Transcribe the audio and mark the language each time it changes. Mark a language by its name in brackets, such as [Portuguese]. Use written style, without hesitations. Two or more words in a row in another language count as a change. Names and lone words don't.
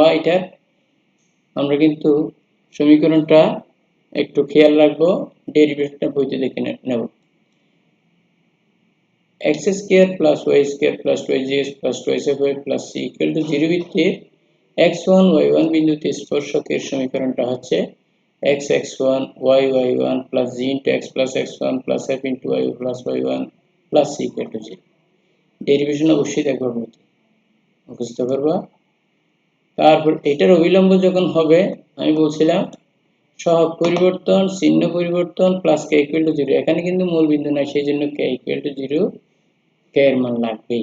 [Bangla] এটার আমরা কিন্তু সমীকরণটা একটু খেয়াল রাখবো, ডেরিভেশনটা বইতে দেখে নেব। [English] x square plus y square plus 2x plus 2y plus c equal to 0 [Bangla] বৃত্তের x1 y1 বিন্দুতে স্পর্শকের সমীকরণটা হচ্ছে x(x1) y(y1) প্লাস [English] g into x plus x1 plus f into y plus y1 plus c equal to 0। [Bangla] ডেরিভেশন অবশ্যই দেখবা বইতে, মুখস্থ করবা। তারপর এটার অভিলম্ব যখন হবে, আমি বলছিলাম সহগ পরিবর্তন, চিহ্ন পরিবর্তন, প্লাস [English] k equal to 0। [Bangla] এখানে কিন্তু মূল বিন্দু নাই, সেই জন্য [English] k equal to 0, [Bangla] k এর মান লাগবেই।